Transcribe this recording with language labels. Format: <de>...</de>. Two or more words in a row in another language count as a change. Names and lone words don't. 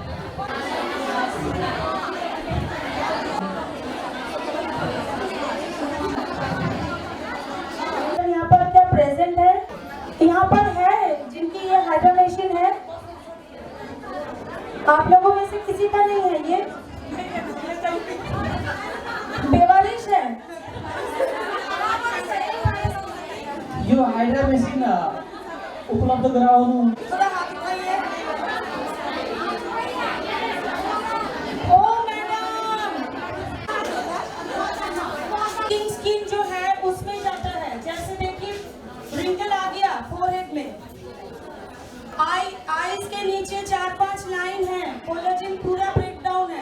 <hi>यहाँ पर क्या प्रेजेंट है? यहाँ पर है जिनकी ये हाइड्रा मशीन है। आप लोगों में से किसी का नहीं है ये? बेवारिश है।</hi> <ne>यो हाइड्रा मेसिन उपलब्ध गराउनु।</ne> <hi>थोड़ा हाथ उठाइए। ओ मैडम, स्किन जो है उसमें जाता है। जैसे देखिए रिंकल आ गया फोरहेड में, आईज के नीचे 4-5 लाइन है, कोलेजन पूरा</hi> <en>break down</en> <hi>है।</hi>